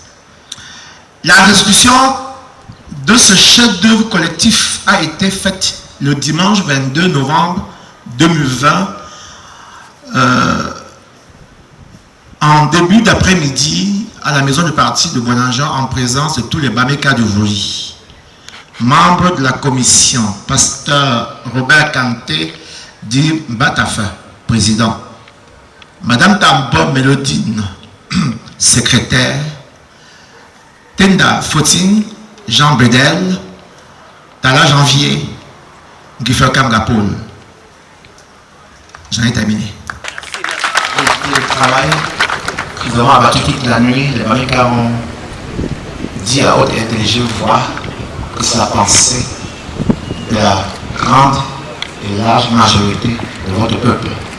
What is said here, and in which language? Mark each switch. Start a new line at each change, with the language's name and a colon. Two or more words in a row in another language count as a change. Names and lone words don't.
French: La restitution de ce chef-d'œuvre collectif a été faite le dimanche 22 novembre 2020 en début d'après-midi à la maison du parti de Bonanjan en présence de tous les Bameka du Vouri. Membre de la commission, pasteur Robert Kanté dit Batafa, président. Madame Tambo Mélodine, secrétaire. Tenda Fotine, Jean Bedel, Kala Janvier, Guifer Kamgapoul. J'en ai terminé. Le travail qu'ils auront abattu toute la nuit, les Bameka ont dit à haute et intelligible voix que c'est la pensée de la grande et large majorité de votre peuple.